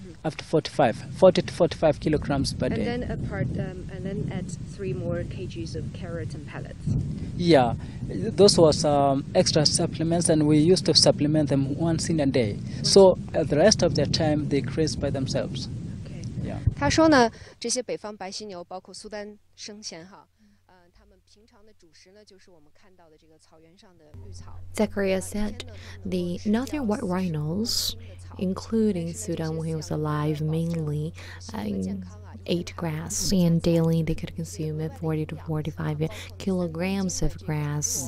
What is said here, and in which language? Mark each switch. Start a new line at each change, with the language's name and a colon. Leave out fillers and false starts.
English: Up to 40 to 45 kilograms per day. And then add 3 more kgs of carrots and pellets. Yeah, those was extra supplements, and we used to supplement them once in a day. So the rest of their time they graze by themselves. Okay. Yeah.
Chinese: 他说呢，这些北方白犀牛，包括苏丹生前哈，他们平常的主食呢，就是我们看到的这个草原上的绿草。
English: Zakaria said the northern white rhinos, including Sudan when he was alive, mainly ate grass, and daily they could consume 40 to 45 kilograms of grass.